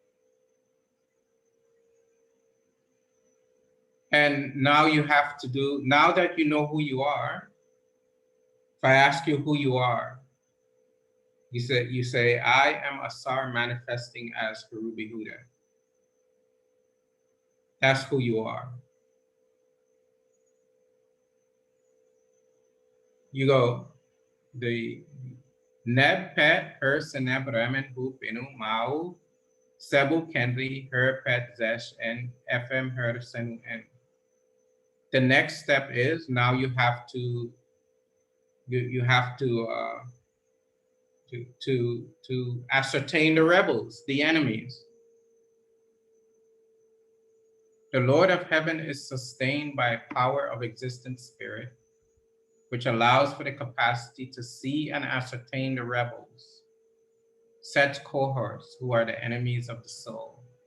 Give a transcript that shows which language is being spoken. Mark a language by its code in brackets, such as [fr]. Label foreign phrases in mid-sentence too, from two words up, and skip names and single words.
[en] And now you have to do, now that you know who you are, if I ask you who you are, you say, I am Asar manifesting as Heru Behudet. That's who you are. You go, the [egy] Neb pet her seneb remen hu pinu mau sebu kendri her pet zesh and fm her senu en. [en] The next step is now you have to you have to ascertain the rebels, the enemies. The Lord of heaven is sustained by a power of existent spirit, which allows for the capacity to see and ascertain the rebels, set cohorts who are the enemies of the soul.